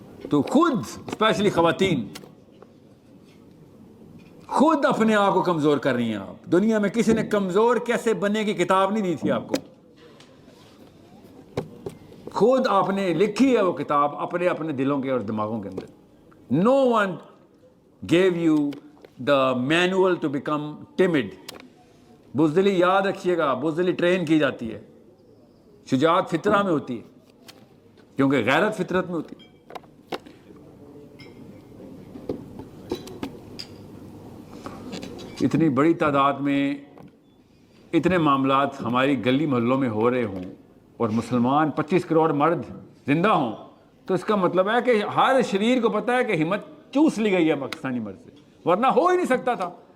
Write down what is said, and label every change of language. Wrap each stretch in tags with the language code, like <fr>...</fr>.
<ur>تو خود اسپیشلی خواتین خود اپنے آپ کو کمزور کر رہی ہیں. آپ دنیا میں کسی نے کمزور کیسے بننے کی کتاب نہیں دی تھی آپ کو, خود آپ نے لکھی ہے وہ کتاب اپنے دلوں کے اور دماغوں کے اندر.</ur> <en>No one gave you the manual to become timid.</en> <ur>بزدلی یاد رکھیے گا، بزدلی ٹرین کی جاتی ہے، شجاعت فطرہ میں ہوتی ہے، کیونکہ غیرت فطرت میں ہوتی ہے. اتنی بڑی تعداد میں اتنے معاملات ہماری گلی محلوں میں ہو رہے ہوں اور مسلمان 25 کروڑ مرد زندہ ہوں، تو اس کا مطلب ہے کہ ہر شریر کو پتہ ہے کہ ہمت چوس لی گئی ہے پاکستانی مرد سے، ورنہ ہو ہی نہیں سکتا تھا.</ur>